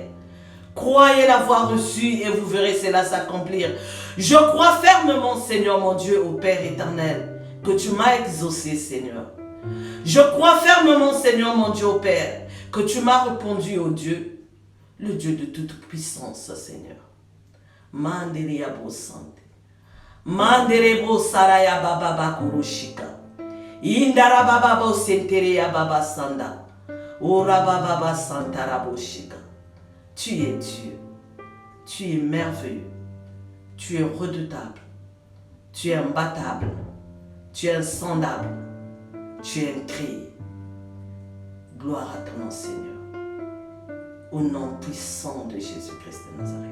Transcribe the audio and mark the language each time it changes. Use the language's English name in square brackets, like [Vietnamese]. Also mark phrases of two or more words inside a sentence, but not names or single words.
[French] Croyez l'avoir reçu et vous verrez cela s'accomplir. Je crois fermement, Seigneur mon Dieu, au Père éternel, que tu m'as exaucé, Seigneur. Je crois fermement, Seigneur mon Dieu, au Père, que tu m'as répondu, au Dieu, le Dieu de toute puissance, Seigneur. Manderia bo sante. Manderebo saraya baba bakurushika. Indara baba bo senteria baba sanda. Ora baba santara boshika. Tu es Dieu. Tu es merveilleux. Tu es redoutable. Tu es imbattable. Tu es insondable. Tu es incréé. Gloire à ton nom, Seigneur. Au nom puissant de Jésus-Christ de Nazareth.